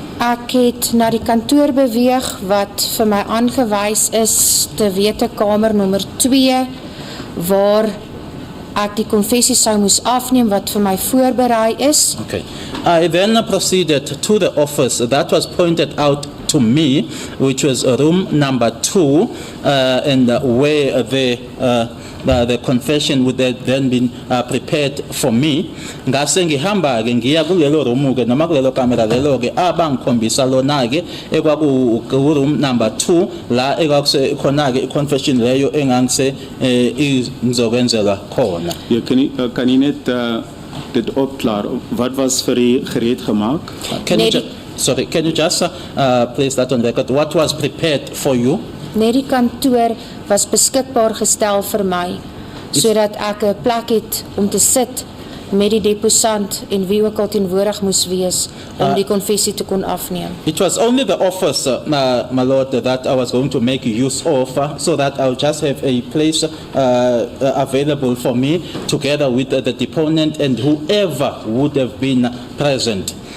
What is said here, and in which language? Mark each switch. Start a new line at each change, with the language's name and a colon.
Afrikaans: Ek het na die kantoor beweeg wat vir my aangewys is te wete kamer nommer 2 waar ek die konfessie sou moes afneem wat vir my voorberei is.
English: Okay. I then proceeded to the office that was pointed out to me, which was room number 2, and where the confession would have then been prepared for me.
Zulu: Ngase ngihamba ke ngiya kulelo room ke noma kulelo camera lelo ke abangikhombisa lona ke ekwaku room number 2 la ekwakuse khona ke confession leyo engangise ngizokwenzelwa khona.
Afrikaans: Ja, kan jy net dit opklaar? Wat was vir u gereed gemaak?
English: Can you just place that on record? What was prepared for you?
Afrikaans: Net die kantoor was beskikbaar gestel vir my sodat ek 'n plek het om te sit met die deposant en wie ook al teenwoordig moes wees om die konfessie te kon afneem.
English: It was only the office, my lord, that I was going to make use of, so that I would just have a place available for me together with the deponent and whoever would have been present.